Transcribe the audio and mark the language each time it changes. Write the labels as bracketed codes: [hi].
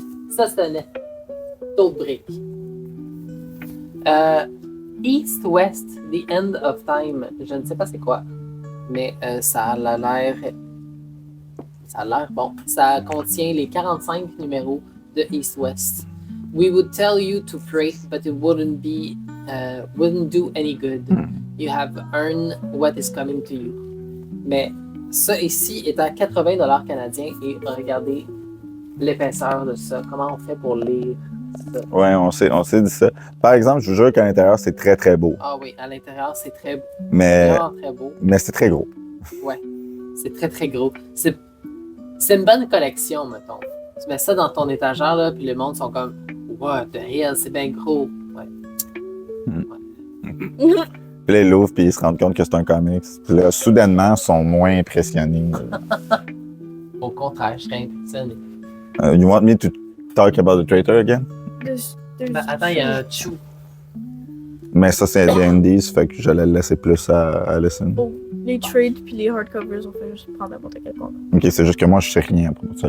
[fr] Ça, c'est un d'autres briques. East-West, The End of Time. Je ne sais pas c'est quoi, mais ça a l'air bon. Ça contient les 45 numéros de East-West. [en] We would tell you to pray, but it wouldn't do any good. You have earned what is coming to you. [fr] Mais ça ici est à 80$ canadiens et regardez l'épaisseur de ça. Comment on fait pour lire ça? Ouais, on s'est dit ça. Par exemple, je vous jure qu'à l'intérieur, c'est très, très beau. Ah oui, à l'intérieur, c'est Mais, vraiment très beau. mais c'est très gros. Ouais, c'est très, très gros. C'est une bonne collection, mettons. Tu mets ça dans ton étagère, là, puis le monde sont comme « [en] What the hell, [fr] c'est bien gros! » Ouais. Puis là, ils l'ouvrent, puis ils se rendent compte que c'est un comics. Puis là, soudainement, ils sont moins impressionnés. Au contraire, je serais impressionné. [en] You want me to talk about the traitor again? There's [fr] Attends, il y a un Chou. Mais ça, c'est des indies, fait que je l'ai laissé plus à Alison. Oh, les trades puis les hardcovers, on fait juste prendre n'importe quel compte. Ok, c'est juste que moi, je sais rien à propos de ça.